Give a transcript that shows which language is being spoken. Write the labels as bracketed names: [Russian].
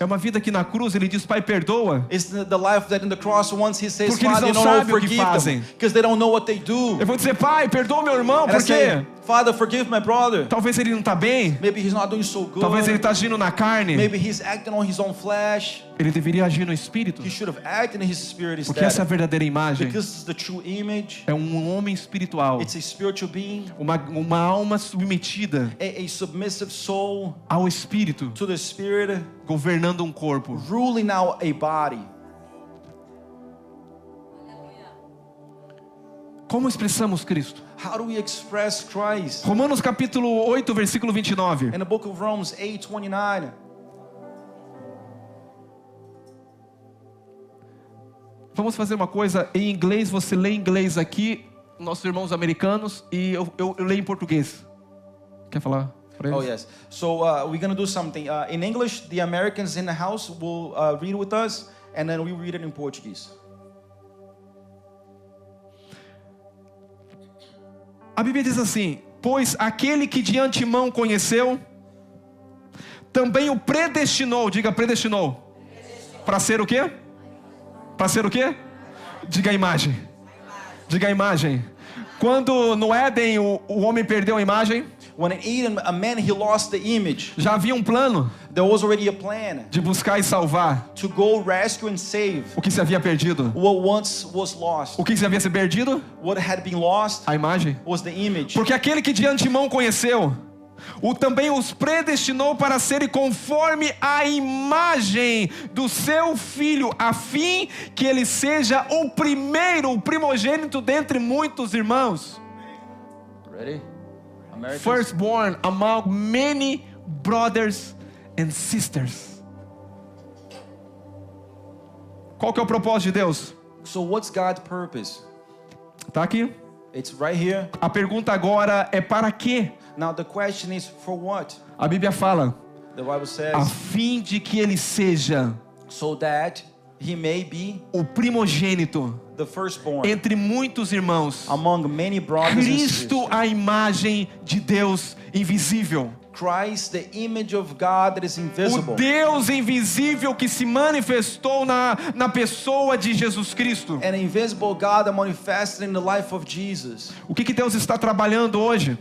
[Portuguese] é uma vida que na cruz ele diz, Pai, perdoa. [English] is the life that in the cross once he says, [Portuguese] Porque eles [English] Father, [Portuguese] não [English] you know, [Portuguese] sabem o que [English] forgive [Portuguese] fazem. [English] them. Because they don't know what they do. [Portuguese] Eu vou dizer, Pai, perdoa meu irmão, [English] And I say, [Portuguese] quê? [English] Father, forgive my brother. [Portuguese] Talvez ele não está bem, [English] Maybe he's not doing so good. [Portuguese] talvez ele está agindo na carne. [English] Maybe he's acting on his own flesh. [Portuguese] Ele deveria agir no Espírito, [English] He should have acted in his spirit [Portuguese] porque essa é a [English] instead. [Portuguese] verdadeira imagem. [English] Because it's the true image. [Portuguese] É um homem espiritual, [English] It's a spiritual being, [Portuguese] uma alma submetida [English] a submissive soul [Portuguese] ao Espírito, [English] to the spirit, [Portuguese] governando um corpo. [English] ruling now a body. [Portuguese] Como expressamos Cristo? [English] How do we express Christ? [Portuguese] Romanos capítulo 8, versículo 29. [English] In the book of Romans 8:29. [Portuguese] Vamos fazer uma coisa em inglês, você lê em inglês aqui, nossos irmãos americanos, e eu leio em português. Quer falar? pra [English] Oh, [Portuguese] eles? [English] yes. So we're going to do something. In English, the Americans in the house will read with us, and then we read it in Portuguese. [Portuguese] A Bíblia diz assim: pois aquele que de antemão conheceu, também o predestinou. Diga predestinou. Para ser o quê? Para ser o quê? Diga a imagem. Diga a imagem. Quando no Éden o homem perdeu a imagem, [English] When in Eden, a man, he lost the image. [Portuguese] já havia um plano [English] There was already a plan [Portuguese] de buscar e salvar [English] to go rescue and save [Portuguese] o que se havia perdido. [English] what once was lost. [Portuguese] O que se havia se perdido? [English] What had been lost [Portuguese] A imagem. [English] was the image. [Portuguese] Porque aquele que de antemão conheceu, também os predestinou para serem conforme a imagem do seu filho, a fim que ele seja o primeiro, o primogênito dentre muitos irmãos. [English] Ready? Americans? Firstborn among many brothers and sisters. [Portuguese] Qual que é o propósito de Deus? [English] So what's God's purpose? [Portuguese] Tá aqui. [English] It's right here. [Portuguese] A pergunta agora é para quê? [English] Now the question is for what? [Portuguese] A Bíblia fala: [English] The Bible [Portuguese] a [English] says, [Portuguese] fim de que ele seja [English] so that he may be [Portuguese] o primogênito [English] the firstborn [Portuguese] entre muitos irmãos. [English] among many brothers and [Portuguese] Cristo, [English] sisters. [Portuguese] a imagem de Deus invisível. [English] Christ, the image of God that is [Portuguese] O [English] invisible. [Portuguese] Deus invisível que se manifestou na pessoa de Jesus Cristo. [English] An invisible God that manifested in the life of Jesus. [Portuguese] O que Deus está trabalhando hoje?